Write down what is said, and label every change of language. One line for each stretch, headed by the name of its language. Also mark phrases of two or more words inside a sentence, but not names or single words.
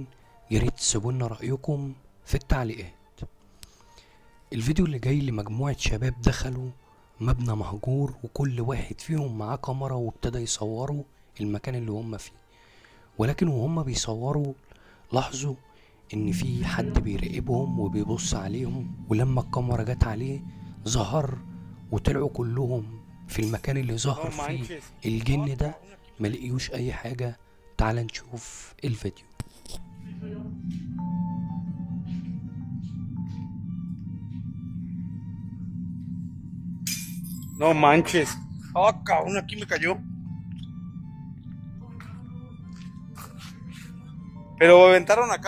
Arabic: ياريت تسيبولنا رأيكم في التعليقات. الفيديو اللي جاي لمجموعة شباب دخلوا مبنى مهجور وكل واحد فيهم معاه كاميرا وابتدى يصوروا المكان اللي هم فيه، ولكن وهم بيصوروا لاحظوا ان في حد بيراقبهم وبيبص عليهم، ولما الكاميرا جت عليه ظهر وطلعوا كلهم في المكان اللي ظهر فيه الجن ده، ما لقيوش اي حاجة. تعال نشوف الفيديو.
Spanish: No manches. Ah, cabrón, aquí me cayó. Pero me aventaron acá.